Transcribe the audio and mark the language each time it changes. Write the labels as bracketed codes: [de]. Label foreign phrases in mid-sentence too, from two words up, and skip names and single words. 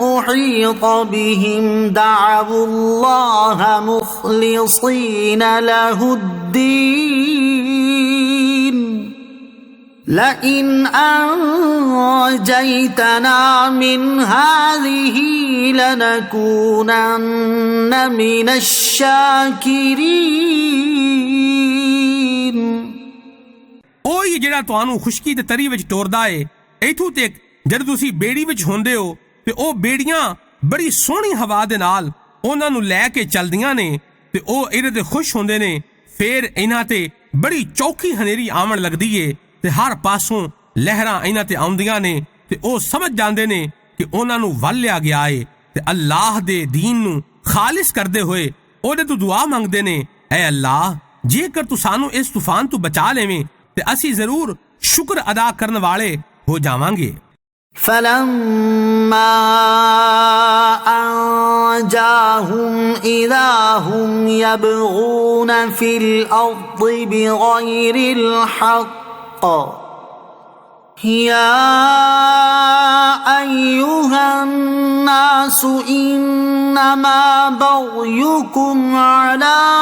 [ar] يحيط بهم دعوا الله مخلصين له الدين لئن أنجيتنا من هذه لنكونن من الشاكرين [pa] ਉਹ ਜਿਹੜਾ ਤੁਹਾਨੂੰ ਖੁਸ਼ਕੀ ਤੇ ਤਰੀ ਵਿੱਚ ਤੋਰਦਾ ਏ ਇਥੋਂ ਤੱਕ ਜਦ ਤੁਸੀਂ ਬੇੜੀ ਵਿੱਚ ਹੁੰਦੇ ਹੋ ਤੇ ਉਹ ਬੇੜੀਆਂ ਬੜੀ ਸੋਹਣੀ ਹਵਾ ਦੇ ਨਾਲ ਉਹਨਾਂ ਨੂੰ ਲੈ ਕੇ ਚੱਲਦੀਆਂ ਨੇ ਤੇ ਉਹ ਇਹਦੇ ਤੇ ਖੁਸ਼ ਹੁੰਦੇ ਨੇ। ਫਿਰ ਇਹਨਾਂ ਤੇ ਬੜੀ ਚੌਖੀ ਹਨੇਰੀ ਆਉਣ ਲੱਗਦੀ ਏ ਤੇ ਹਰ ਪਾਸੋਂ ਲਹਿਰਾਂ ਇਹਨਾਂ ਤੇ ਆਉਂਦੀਆਂ ਨੇ ਤੇ ਉਹ ਸਮਝ ਜਾਂਦੇ ਨੇ ਕਿ ਉਹਨਾਂ ਨੂੰ ਵੱਲ ਲਿਆ ਗਿਆ ਏ ਤੇ ਅੱਲਾਹ ਦੇ ਦੀਨ ਨੂੰ ਖਾਲਿਸ ਕਰਦੇ ਹੋਏ ਉਹਦੇ ਤੋਂ ਦੁਆ ਮੰਗਦੇ ਨੇ, ਐ ਅੱਲਾਹ ਜੇਕਰ ਤੂੰ ਸਾਨੂੰ ਇਸ ਤੂਫਾਨ ਤੋਂ ਬਚਾ ਲਵੇਂ ਤੇ ਅਸੀਂ ਜ਼ਰੂਰ ਸ਼ੁਕਰ ਅਦਾ ਕਰਨ ਵਾਲੇ ਹੋ ਜਾਵਾਂਗੇ। [ar] فلما أنجاهم إذا هم يبغون في الأرض بغير الحق يا أيها الناس إنما بغيكم على